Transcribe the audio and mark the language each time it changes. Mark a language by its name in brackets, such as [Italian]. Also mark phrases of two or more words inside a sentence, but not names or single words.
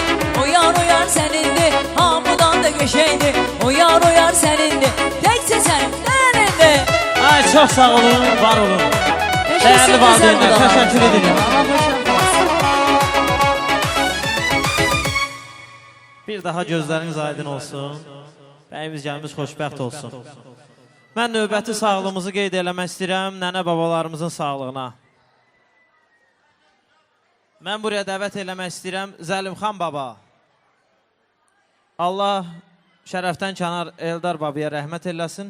[Azerbaijani] O yar senindi, hamıdan da geçeydi. O yar senindi, tekse senin derindi. [Turkish] Ay çok sağ olun, var olun. Değerli valideynler, teşekkür ederim. Bir daha gözleriniz aydın olsun. [Azerbaijani] Bəyimiz gəlmiş xoşbəxt olsun. Mən növbəti sağlığımızı qeyd eləmək istəyirəm nənə babalarımızın sağlığına. Mən buraya dəvət eləmək istəyirəm Zəlimxan baba. Allah şərəfdən kənar Eldar babaya rəhmət eləsin.